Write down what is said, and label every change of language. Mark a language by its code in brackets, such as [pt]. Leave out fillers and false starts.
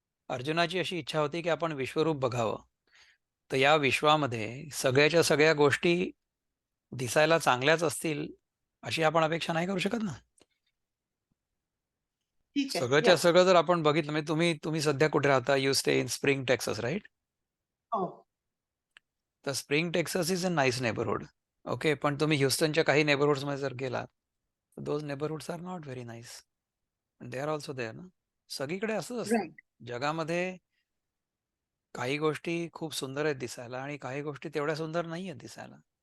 [mr] अर्जुनाची अशी इच्छा होती की आपण विश्वरूप बघावं, तर या विश्वामध्ये सगळ्याच्या सगळ्या गोष्टी दिसायला चांगल्याच असतील अशी आपण अपेक्षा नाही करू शकत ना. ठीक आहे. सगळंच्या सगळं जर आपण बघितलं, म्हणजे तुम्ही तुम्ही सध्या कुठे राहता? [en] You stay in Spring Texas, right? [mr] हो. [en] तर Spring Texas is a nice neighbourhood. [mr] Okay, पण तुम्ही ह्युस्टनच्या काही नेबरहुड्समध्ये जर गेलात, [en] Those neighbourhoods are not very nice. They are also there [mr] ना. सगळीकडे असंच असतं [en] Right. [mr] जगामध्ये. काही गोष्टी खूप सुंदर आहेत दिसायला आणि काही गोष्टी तेवढ्या सुंदर नाही आहेत दिसायला.